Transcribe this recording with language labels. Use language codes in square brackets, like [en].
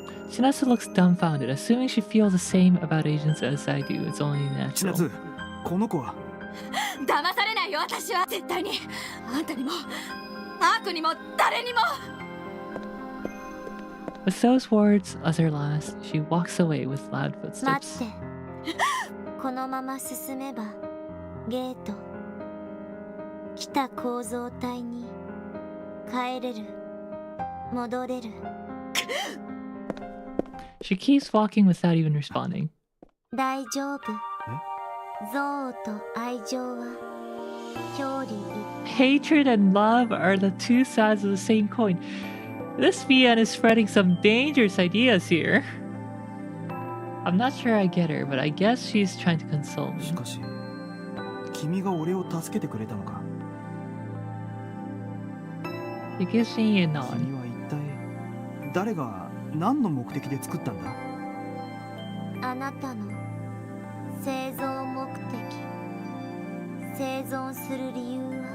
[en] Chinatsu looks dumbfounded, assuming she feels the same about agents as I do. It's only natural. [ja] Chinatsu, この子は。騙されないよ、私は。絶対に。あんたにも、アークにも、誰にも。 [en] With those words as her last, she walks away with loud footsteps. [ja] このまま進めば、ゲート、来た構造体に帰れる、戻れる。 [en] She keeps walking without even responding. [ja] 大丈夫。憎悪と愛情は表裏一体。 [en] Hatred and love are the two sides of the same coin. This VN is spreading some dangerous ideas here. I'm not sure I get her, but I guess she's trying to console me. [ja] しかし、君が俺を助けてくれたのか。 [en] She gives me a nod. [ja] 君は一体誰が何の目的で作ったんだ？あなたの生存目的、生存する理由は。